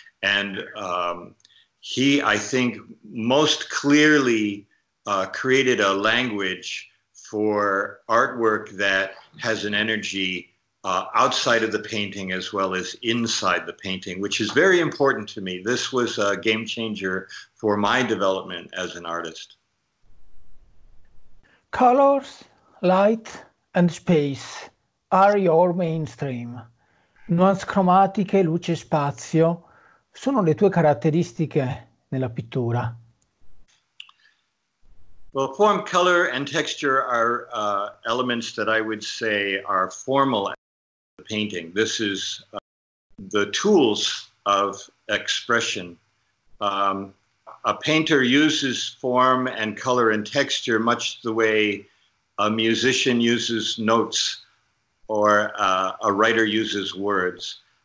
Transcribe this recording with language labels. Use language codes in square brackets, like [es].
[en] And he, I think, most clearly created a language for artwork that has an energy outside of the painting as well as inside the painting, which is very important to me. This was a game changer for my development as an artist. Colors, light, and space are your mainstream. [it] Nuance cromatiche, luce e spazio sono le tue caratteristiche nella pittura. [en] Well, form, color, and texture are elements that I would say are formal in the painting. This is the tools of expression. A painter uses form and color and texture much the way a musician uses notes or a writer uses words.